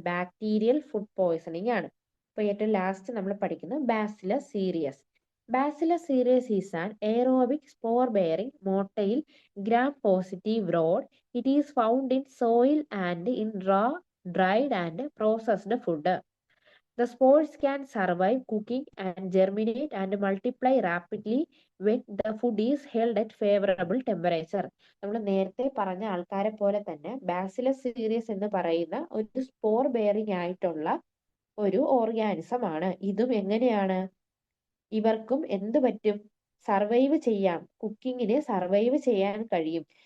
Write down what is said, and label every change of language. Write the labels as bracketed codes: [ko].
[ml] Bacterial food poisoning ആണ്. അപ്പോൾ ഏറ്റവും ലാസ്റ്റ് നമ്മൾ പഠിക്കുന്നത് bacillus serious. [en] Bacillus cereus is an aerobic spore bearing motile gram positive rod. It is found in soil and in raw, dried and processed food. The spores can survive cooking and germinate and multiply rapidly when the food is held at favorable temperature. [ml] നമ്മൾ നേരത്തെ പറഞ്ഞ ആൾക്കാരെ പോലെ തന്നെ bacillus serious എന്ന് പറയുന്ന ഒരു spore bearing ആയിട്ടുള്ള ഒരു ഓർഗാനിസം ആണ്. ഇതും എങ്ങനെയാണ്? ഇവർക്കും എന്ത് പറ്റും? സർവൈവ് ചെയ്യാം, കുക്കിങ്ങിന് സർവൈവ് ചെയ്യാൻ കഴിയും.